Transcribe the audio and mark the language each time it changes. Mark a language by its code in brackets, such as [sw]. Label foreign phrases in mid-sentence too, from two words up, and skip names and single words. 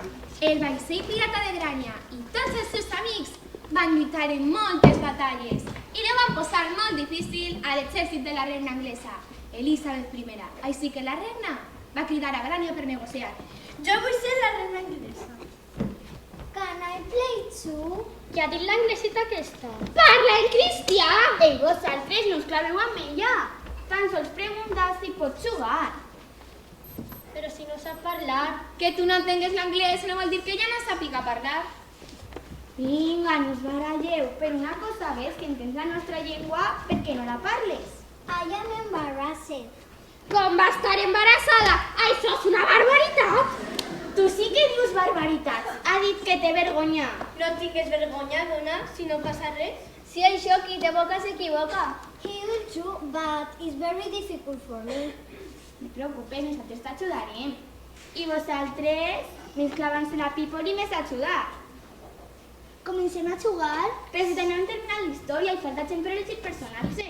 [ca] El vaixell pirata de Grania i tots els seus amics van lluitar en moltes batalles i li van posar molt difícil a l'exèrcit de la reina anglesa, Elizabeth I. Així que la reina va cridar a Grania per negociar. Jo vull ser la reina anglesa. [en] Can I play too? [ca] Ja ha dit l'anglesita aquesta. Parla en cristià! Ei, vosaltres no us claveu amb ella. Tan sols preguntar si pot jugar. Però si no sap parlar... Que tu no entengues l'anglès no vol dir que ella no sàpiga parlar. Vinga, no us baralleu. Però una cosa és que entens la nostra llengua perquè no la parles. [en] I am embarrassed. [ca] Com va estar embarassada? Això és una barbaritat! Tu sí que dius barbaritats. Ha dit que té vergonya. No tingues vergonya, dona, si no passa res. Si això qui té boca s'equivoca. [en] He will too, but it's very difficult for me. [ca] No et preocupes, nosaltres t'ajudarem. I vosaltres, més clavant-se la people i més ajudar. Comencem a jugar? Però si també hem terminat la història i falta gent per elegir personatge.